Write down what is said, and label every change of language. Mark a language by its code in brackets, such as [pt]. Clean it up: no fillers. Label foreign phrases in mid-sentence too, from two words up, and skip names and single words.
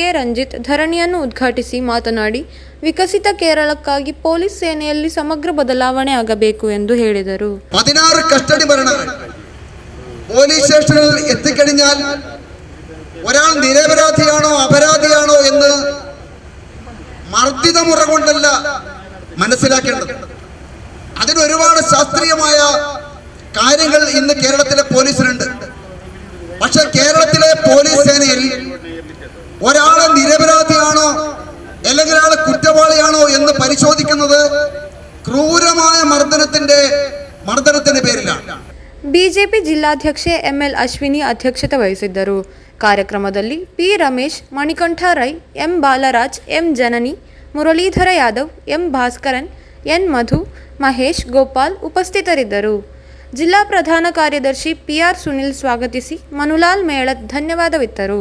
[kn] ರಂಜಿತ್ ಧರಣಿಯನ್ನು ಉದ್ಘಾಟಿಸಿ ಮಾತನಾಡಿ, ವಿಕಸಿತ ಕೇರಳಕ್ಕಾಗಿ ಪೊಲೀಸ್ ಸೇನೆಯಲ್ಲಿ ಸಮಗ್ರ ಬದಲಾವಣೆ ಆಗಬೇಕು ಎಂದು ಹೇಳಿದರು. [ml] 16 കസ്റ്റഡി മരണങ്ങൾ [en] police station [ml] എത്തിക്കഴിഞ്ഞാൽ ഒരാൾ നിരപരാധിയാണോ അപരാധിയാണോ എന്ന് മർദ്ദിത മുറ കൊണ്ടല്ല മനസ്സിലാക്കേണ്ടത്. അതിന് ഒരുപാട് ശാസ്ത്രീയമായ കാര്യങ്ങൾ ഇന്ന് കേരളത്തിലെ പോലീസിനുണ്ട്. പക്ഷെ കേരളത്തിലെ പോലീസ് സേനയിൽ ഒരാളെ നിരപരാധിയാണോ അല്ലെങ്കിൽ ആള് കുറ്റവാളിയാണോ എന്ന് പരിശോധിക്കുന്നത് ക്രൂരമായ മർദ്ദനത്തിന്റെ പേരിലാണ്. [kn] ಬಿಜೆಪಿ ಜಿಲ್ಲಾಧ್ಯಕ್ಷೆ ಎಂಎಲ್ ಅಶ್ವಿನಿ ಅಧ್ಯಕ್ಷತೆ ವಹಿಸಿದ್ದರು. ಕಾರ್ಯಕ್ರಮದಲ್ಲಿ ಪಿ ರಮೇಶ್, ಮಣಿಕಂಠ ರೈ, ಎಂ ಬಾಲರಾಜ್, ಎಂ ಜನನಿ, ಮುರಳೀಧರ ಯಾದವ್, ಎಂ ಭಾಸ್ಕರನ್, ಎನ್ ಮಧು, ಮಹೇಶ್, ಗೋಪಾಲ್ ಉಪಸ್ಥಿತರಿದ್ದರು. ಜಿಲ್ಲಾ ಪ್ರಧಾನ ಕಾರ್ಯದರ್ಶಿ ಪಿಆರ್ ಸುನಿಲ್ ಸ್ವಾಗತಿಸಿ ಮನುಲಾಲ್ ಮೇಳತ್ ಧನ್ಯವಾದವಿತ್ತರು.